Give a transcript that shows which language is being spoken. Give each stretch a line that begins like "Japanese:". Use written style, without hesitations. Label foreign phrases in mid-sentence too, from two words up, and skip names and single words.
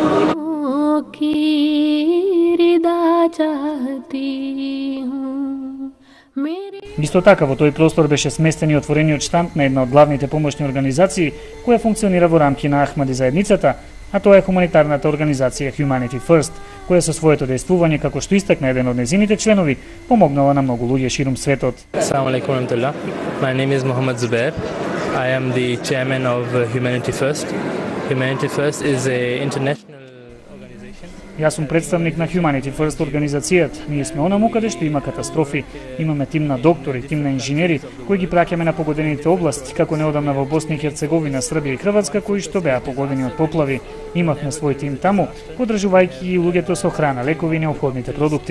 Macedonian: Исто така во тој простор беше сместен и отворениот штанд на една од главните помошни организации која функционира во рамки на Ахмади заедницата, а тоа е хуманитарната организација Humanity First, која со своето дејствување, како што истакна еден од незините членови, помогнала на многу луѓе ширум светот.
Arabic: السلام عليكم ورحمة الله.
English: My name is Mohammed Zubair. I am the chairman of Humanity First. Humanity First is a international organization.
Macedonian: Јас сум представник на Humanity First организацијата. Ние сме онаму каде што има катастрофи. Имаме тим на доктори, тим на инженери кои ги праќаме на погодените области, како неодамна во Босна и Херцеговина, Србија и Хрватска, кои што беа погодени од поплави. Имавме свој тим таму, подржувајќи и луѓето со храна, лекови и неопходните продукти.